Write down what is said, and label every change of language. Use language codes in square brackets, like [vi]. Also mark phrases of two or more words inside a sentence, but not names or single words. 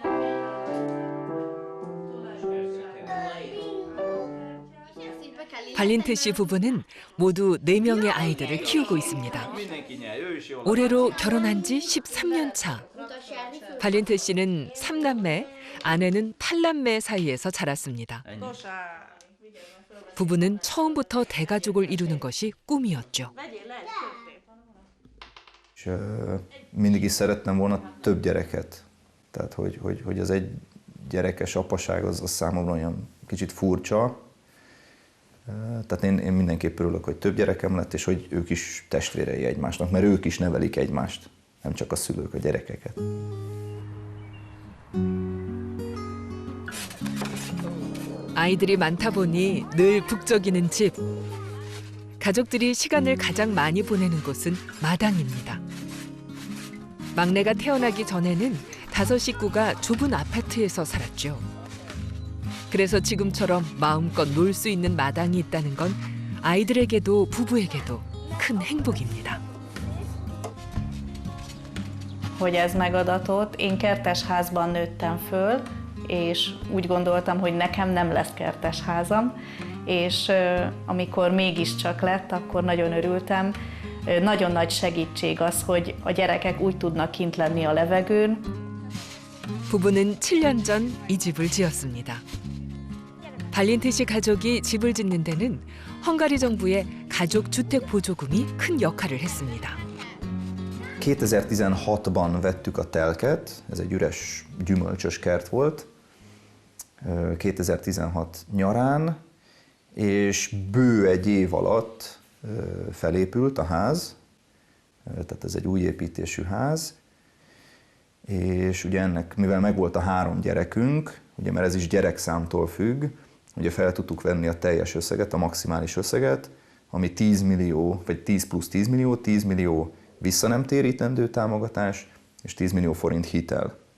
[ko] 발린트 씨 부부는 모두 4명의 아이들을 키우고 있습니다. 올해로 결혼한 지 13년 차. 발린트 씨는 3남매, 아내는 8남매 사이에서 자랐습니다. 부부는 처음부터 대가족을 이루는 것이 꿈이었죠. [hu] És mindig is szerettem volna több gyereket. Tehát, hogy ez egy gyerekes apaság, az számomra olyan kicsit furcsa. Tehát én mindenképp örülök, hogy több gyerekem lett, és hogy ők is testvérei egymásnak, mert ők is nevelik egymást, nem csak a szülők a gyerekeket. [ko] 아이들이 많다 보니 늘 북적이는 집. 가족들이 시간을 가장 많이 보내는 곳은 마당입니다. 막내가 태어나기 전에는 5 식구가 좁은 아파트에서 살았죠. 그래서 지금처럼 마음껏 놀 수 있는 마당이 있다는 건 아이들에게도 부부에게도 큰 행복입니다. [hu] Hogy ez megadatott, én kertes házban nőttem föl, és úgy gondoltam, hogy nekem nem lesz kertes házam, és amikor mégiscsak lett, akkor nagyon örültem. Nagyon nagy segítség az, hogy a gyerekek úgy tudnak kint lenni a levegőn. [ko] 부부는 7년 전 이 집을 지었습니다. 발린트 씨 가족이 집을 짓는 데는 헝가리 정부의 가족 주택 보조금이 큰 역할을 했습니다. [hu] 2016-ban vettük a telket, ez egy üres gyümölcsös kert volt, 2016 nyarán, és bő egy év alatt felépült a ház, tehát ez egy új építésű ház, és ugye ennek, mivel megvolt a 3 gyerekünk, ugye mert ez is gyerekszámtól függ, ugye fel tudtuk venni a teljes összeget, a maximális összeget, ami 10 millió, vagy 10 plusz 10 millió, 10 millió vissza nem térítendő támogatás, és 10 millió forint hitel.